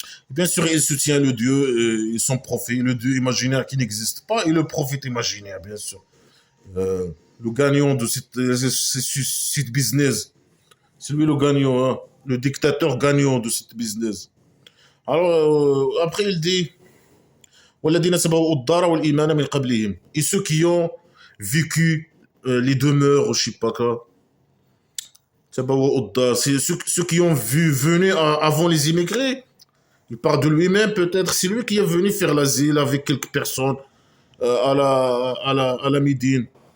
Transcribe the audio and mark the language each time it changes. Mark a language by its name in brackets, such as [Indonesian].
[French] Bien sûr, il soutient le Dieu et son prophète, le Dieu imaginaire qui n'existe pas, et le prophète imaginaire, bien sûr. Euh, le gagnant de cette business, c'est lui le gagnant, hein, le dictateur gagnant de cette business. [Arabic] Alors, après, il dit, والذين سبقوا الدار والإيمان من قبلهم. [French] Et ceux qui ont vécu les demeures, je sais pas quoi, c'est ceux qui ont vu venir avant les immigrés. Il parle de lui-même, peut-être. C'est lui qui est venu faire l'asile avec quelques personnes à la Médine.